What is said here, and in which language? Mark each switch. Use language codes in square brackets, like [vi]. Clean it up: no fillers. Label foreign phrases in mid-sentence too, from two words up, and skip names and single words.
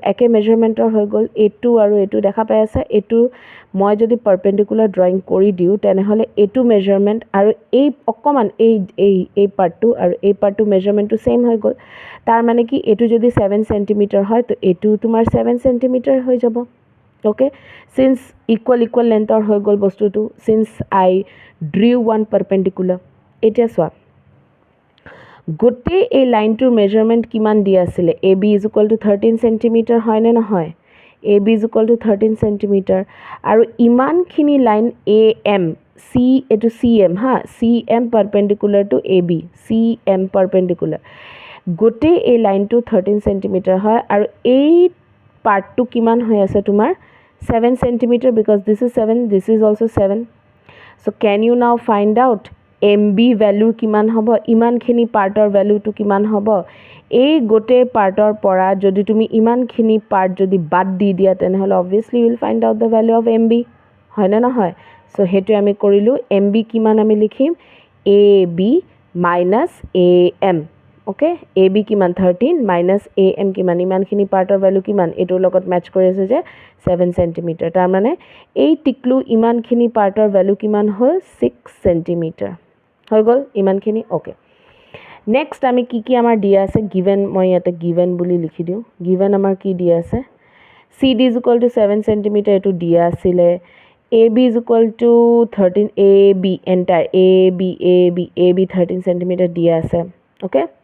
[as] একে মেজাৰমেন্টৰ হৈ গল এইটো আৰু এইটো দেখা পাই আছে এইটো মই যদি [en] perpendicular drawing [as] কৰি দিও তেনেহলে এইটো মেজাৰমেন্ট আৰু এই অকমান এই পাৰ্টটো আৰু এই পাৰ্টটো মেজাৰমেন্টটো সেম হৈ গল তাৰ মানে কি এইটো যদি 7 cm হয় তো এইটো তোমাৰ 7 cm হৈ যাব ওকে সিন্স ইকুয়াল লেন্থৰ হৈ গল বস্তুটো [en] since I drew one perpendicular [as] এতিয়া চোৱা গোটেই এই লাইনটোৰ মেজাৰমেন্ট কিমান দিয়া আছিল AB = 13 cm হয় নে নহয় AB = 13 cm আৰু ইমানখিনি লাইন AM C এটো CM হা [en] CM perpendicular to AB [as] CM perpendicular গোটেই এই লাইনটো 13 cm হয় আৰু এই পাৰ্টটো কিমান হৈ আছে তোমাৰ 7 cm [en] because this is 7 this is also 7 so can you now find out MB value [as] কিমান হ'ব ইমানখিনি পাৰ্টৰ ভ্যালুটো কিমান হ'ব এই গোটে পাৰ্টৰ পৰা যদি তুমি ইমানখিনি পাৰ্ট যদি বাদ দি দিয়া তেনেহলে [en] obviously you will find out the value of MB [as] হয় না নহয় so হেতু আমি কৰিলো MB কিমান আমি লিখিম AB minus AM okay AB কিমান 13 minus AM কিমান ইমানখিনি পাৰ্টৰ ভ্যালু কিমান এটোৰ লগত ম্যাচ কৰি আছে যে 7 cm তাৰ মানে এই টিকলু ইমানখিনি পাৰ্টৰ ভ্যালু কিমান হ'ল 6 cm হৈ গল ইমানখিনি ওকে নেক্সট আমি কি আমাৰ দিয়া আছে গিভেন মই ইয়াতে গিভেন বুলি লিখি দিও গিভেন আমাৰ কি দিয়া আছে CD = 7 cm এটো দিয়া আছিল AB = 13 AB এন্টায়াৰ AB 13 cm দিয়া আছে ওকে